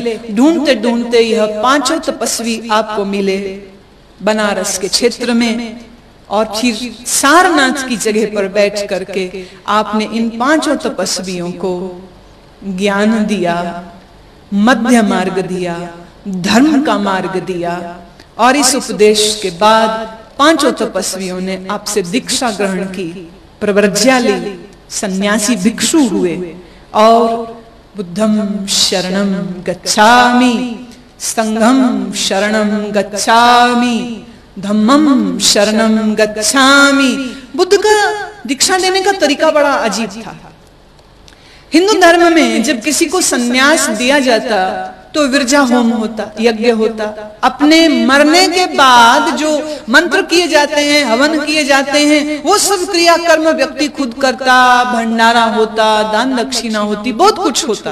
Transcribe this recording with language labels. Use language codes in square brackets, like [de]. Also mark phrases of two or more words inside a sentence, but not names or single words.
[hi] ढूंढते ढूंढते यह 5 तपस्वी आपको मिले बनारस के क्षेत्र में, और फिर सारनाथ की जगह पर बैठ करके आपने इन 5 तपस्वियों को ज्ञान दिया, मध्य मार्ग दिया, धर्म का मार्ग दिया। और इस उपदेश के बाद 5 तपस्वियों ने आपसे दीक्षा ग्रहण की, प्रव्रज्या ली, सन्यासी भिक्षु हुए और [pi] बुद्धम शरणम गच्छामि, संघम शरणम गच्छामि, धम्मम शरणम गच्छामि। [hi] बुद्ध का दीक्षा देने का तरीका बड़ा अजीब था। हिंदू धर्म में जब किसी को सन्यास दिया जाता तो विरजा होम होता, यज्ञ होता। अपने मरने के बाद जो मंत्र किए जाते हैं, हवन किए जाते हैं, वो सब क्रिया कर्म व्यक्ति खुद करता, भंडारा होता, दान दक्षिणा होती, बहुत कुछ होता।